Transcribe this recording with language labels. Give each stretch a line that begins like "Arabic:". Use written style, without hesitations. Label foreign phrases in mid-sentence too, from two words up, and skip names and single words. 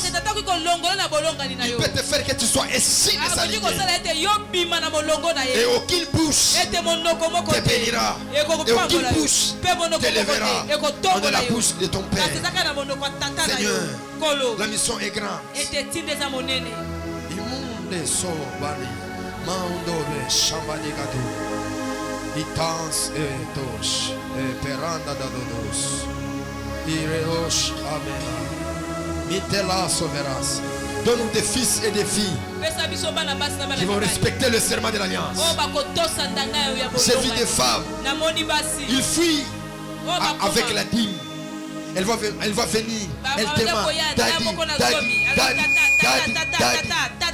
French: Il peut te faire que tu sois excité de sa lignée. Et aucune bouche te bénira. Et aucune bouche t'élèvera en la bouche de ton Père. Seigneur, la mission est grande. Immunde sobali, mandore chambadigado, itans et tosh, et peranda dadodos, ireosh amena, mitela soveras. Donne-nous des fils et des filles qui vont respecter le serment de l'alliance. J'ai vu des femmes, ils fuient avec la dîme. Elle va venir, elle demande, Daddy.